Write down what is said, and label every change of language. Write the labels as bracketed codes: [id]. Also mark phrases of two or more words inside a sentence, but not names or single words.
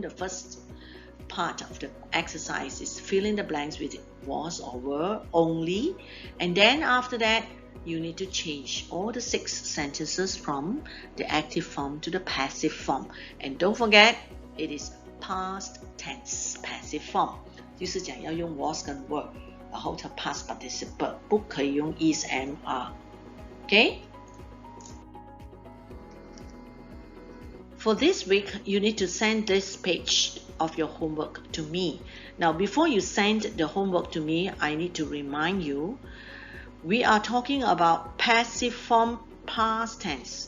[en] The first part of the exercise is fill in the blanks with was or were only, and then after that you need to change all the 6 sentences from the active form to the passive form. And don't forget, it is past tense passive form， [zh] 就是讲要用 was 跟 were， 然后它 [en] past participle， [zh] 不可以用 [en] is am are。 Okay? For this week, you need to send this page of your homework to me. Now, before you send the homework to me, I need to remind you, we are talking about passive form past tense.